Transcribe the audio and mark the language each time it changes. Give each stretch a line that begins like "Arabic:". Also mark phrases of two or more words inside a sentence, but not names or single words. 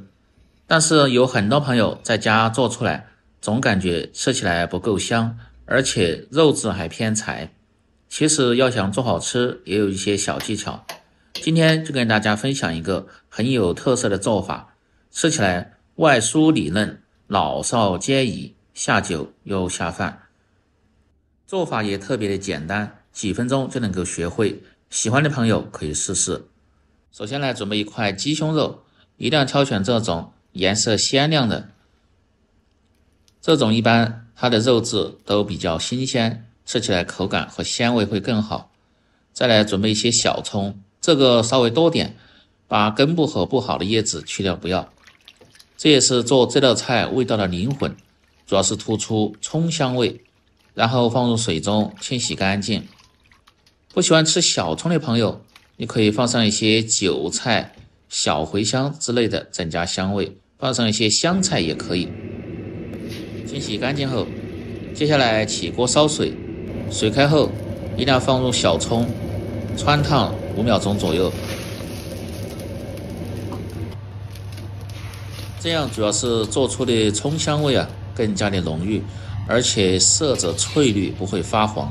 Chinese: 但是有很多朋友在家做出來，總感覺吃起來不夠香，而且肉質還偏柴。其實要想做好吃，也有一些小技巧。今天就跟大家分享一個很有特色的做法，吃起來外酥裡嫩，老少皆宜，下酒又下飯。做法也特別的簡單，幾分鐘就能夠學會，喜歡的朋友可以試試。首先來準備一塊雞胸肉，一定要挑選這種顏色鮮亮的，這種一般它的肉質都比較新鮮，吃起來口感和鮮味會更好。再来準備一些小蔥，這個稍微多點，把根部和不好的葉子去掉不要。這也是做這道菜味道的靈魂，主要是突出蔥香味。然後放入水中清洗乾淨。不喜歡吃小蔥的朋友，你可以放上一些韭菜、小茴香之類的增加香味，放上一些香菜也可以。清洗乾淨後，接下來起鍋燒水，水開後一定要放入小蔥，汆燙5秒鐘左右。這樣主要是做出的蔥香味更加的濃郁，而且色澤翠綠，不會發黃。